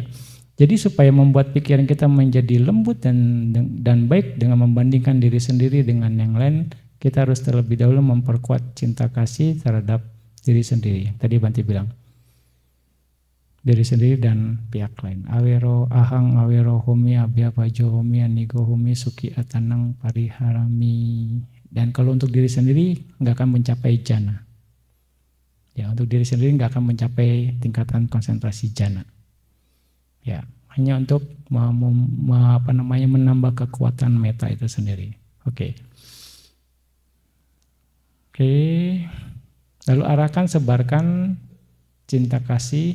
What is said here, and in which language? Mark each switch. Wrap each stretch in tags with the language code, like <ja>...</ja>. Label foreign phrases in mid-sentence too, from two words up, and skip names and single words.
<id>Jadi supaya membuat pikiran kita menjadi lembut dan baik dengan membandingkan diri sendiri dengan yang lain, kita harus terlebih dahulu memperkuat cinta kasih terhadap diri sendiri. Tadi Bante bilang, diri sendiri dan pihak lain.</id> <pi>Awero ahang awero homi abhyapajo homi anigo homi suki atanang pariharami.</pi> <id>Dan kalau untuk diri sendiri nggak akan mencapai jana. Ya, untuk diri sendiri nggak akan mencapai tingkatan konsentrasi jana. Ya, hanya untuk menambah kekuatan meta itu sendiri. Oke. Lalu arahkan, sebarkan cinta kasih.</id>